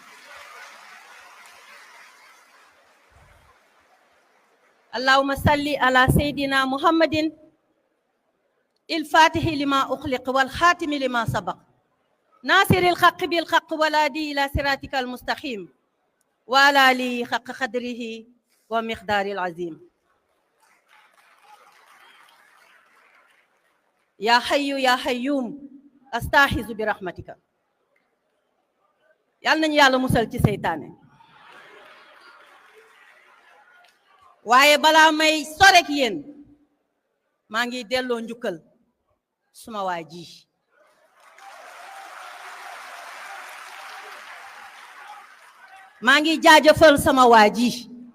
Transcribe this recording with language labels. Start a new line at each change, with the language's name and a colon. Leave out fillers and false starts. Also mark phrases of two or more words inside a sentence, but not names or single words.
Arabic: اللهم صل على سيدنا محمد الفاتح لما أخلق والخاتم لما سبق ناصر الحق بالحق والهادي إلى صراطك المستقيم وعلى آله حق قدره ومقدار العظيم يا حي يا حيوم استاحذ برحمتك
Wolof: yal nañu yàlla musal ci seytaane waaye balaa may sorek yéen maa ngi delloo njukkal suma waa ji maa ngi jaajëfal sama waa ji